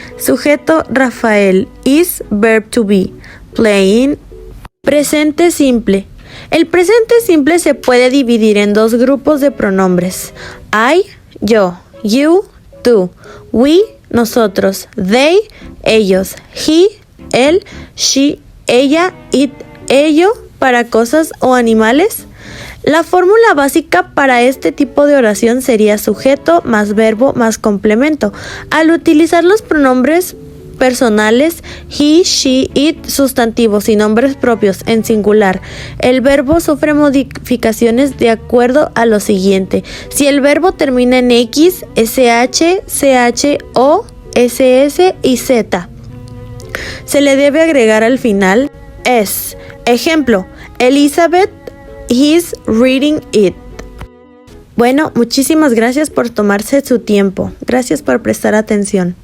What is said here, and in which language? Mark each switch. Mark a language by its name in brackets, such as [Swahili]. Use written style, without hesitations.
[English] Sujeto Rafael, is, verb to be, playing. [Spanish] Presente simple. El presente simple se puede dividir en dos grupos de pronombres: I, yo, you, tú, we, nosotros, they, ellos, he, él, she, ella, it, ello, para cosas o animales. La fórmula básica para este tipo de oración sería sujeto más verbo más complemento. Al utilizar los pronombres personales he, she, it, sustantivos y nombres propios en singular, el verbo sufre modificaciones de acuerdo a lo siguiente. Si el verbo termina en X, SH, CH o SS y Z, se le debe agregar al final es. Ejemplo: [English] Elizabeth is reading it. [Spanish] Bueno, muchísimas gracias por tomarse su tiempo. Gracias por prestar atención.